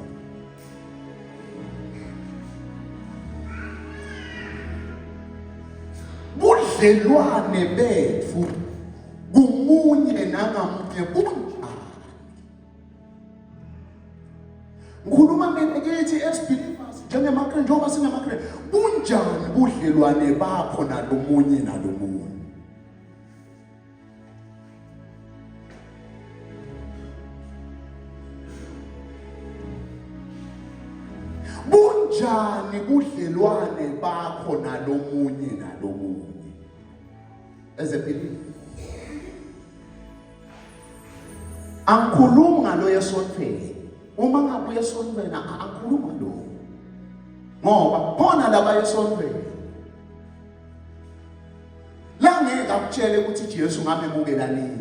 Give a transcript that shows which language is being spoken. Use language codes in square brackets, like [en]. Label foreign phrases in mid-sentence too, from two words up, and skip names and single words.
[zu] Budlelwane bethu kumunye nangamunye bunjani? Ngikhuluma ngithi [en] as believers [zu] njengemakre njengoba singamakre, bunjani budlelwane bakho nalomunye nalomunye? Bunjani budlelwane bakho nalomunye nalomunye [en] as a believer? [zu] Angikhulumi ngalo yesontweni. Uma ngabuye esontweni angikhuluma lo. Ngoba khona laba esontweni la ngeke akutshele ukuthi Jesu ngamemukela nini.